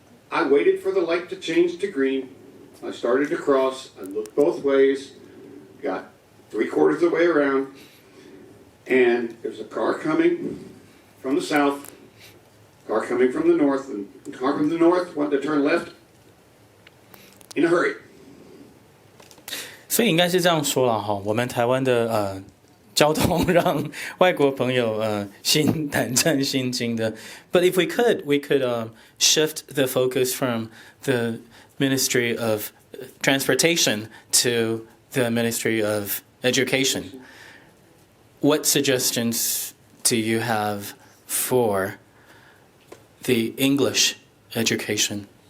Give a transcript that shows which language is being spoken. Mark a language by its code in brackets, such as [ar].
[en] I waited for the light to change to green. I started to cross. I looked both ways, got 3/4 of the way around, and there's a car coming from the south, car coming from the north, and the car from the north wanted to turn left in a hurry. [zh] 所以应该是这样说了哈，我们台湾的交通让外国朋友心胆战心惊的。 [en] But if we could shift the focus from the Ministry of transportation to the Ministry of Education. What suggestions do you have for the English education?